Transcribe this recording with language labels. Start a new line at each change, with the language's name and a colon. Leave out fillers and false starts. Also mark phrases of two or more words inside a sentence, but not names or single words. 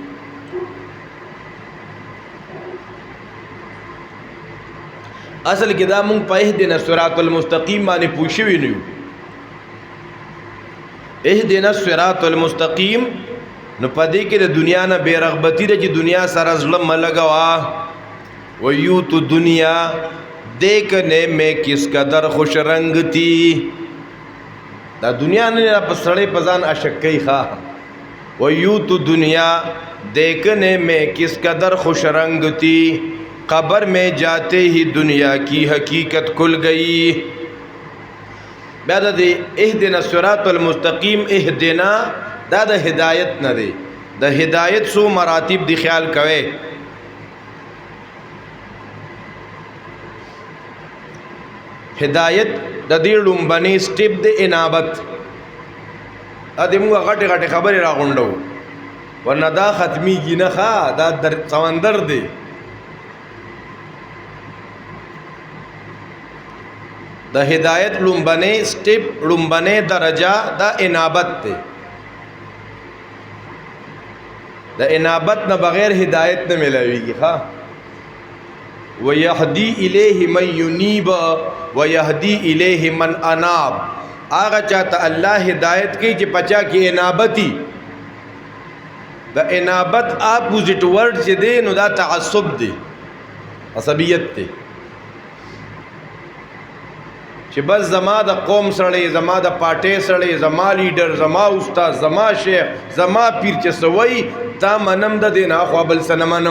Pashto: اصل کې دا مونږ په
Arabic: اهدنا الصراط المستقیم
Pashto: باندې پوه شوي نه یو.
Arabic: اهدنا الصراط المستقیم
Pashto: نو په دې کې د دنیا نه بې رغبتي ده چې دنیا سره زړه مه لګوه.
Urdu: ویو تو دنیا دیکھنے میں کس قدر خوش رنگ تھی.
Pashto: دا دنیا نه په سړی په ځان عشق کوي.
Urdu: ښه ویو تو دنیا دیکھنے میں کس قدر خوش رنگ تھی قبر میں جاتے ہی دنیا کی حقیقت کھل گئی.
Pashto: بیا د
Arabic: اهدنا الصراط المستقیم
Pashto: اهدنا دا د هدایت نه دی. د هدایت څو مراتب دی خیال کوئ. هدایت د دې لومبنی سټیپ د انابت. دا د موږ غټې غټې خبرې راغونډو ورنه دا ختمیږي نه. ښه دا سمندر دی. د هدایت لومبنی سټیپ لومبنی درجه دا انابت دی. د انابت نه بغیر هدایت نه ملاویږي.
Arabic: ښه وَيَهْدِي إِلَيْهِ مَنْ يُنِيبَ وَيَهْدِي إِلَيْهِ مَنْ أَنَابَ. آغا چاہتا اللہ ہدایت کی چې پچا کی انابتی.
Pashto: دا انابت
English: opposite word
Pashto: چې دی نو دا تعصب دی عصبیت دی چې بس زما د قوم سړی زما د پارټۍ سړی زما لیډر زما استاد زما شیخ زما پیر چې سوی دا منم د دې نه خو بل څه نه منم.